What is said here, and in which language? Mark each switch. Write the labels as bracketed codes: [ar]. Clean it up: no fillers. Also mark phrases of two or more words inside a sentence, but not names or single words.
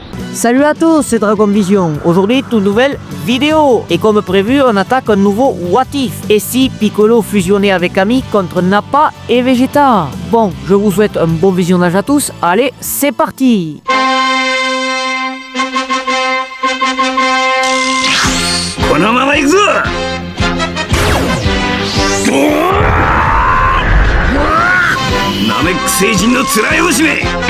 [fr] Salut à tous, c'est Dragon Vision. Aujourd'hui, toute nouvelle vidéo. Et comme prévu, on attaque un nouveau What If. Et si Piccolo fusionnait avec Ami contre Nappa et Vegeta? Bon, je vous souhaite un bon visionnage à tous. Allez, c'est parti. [ja] このまま行くぞ。ナメック星人のつらい星め。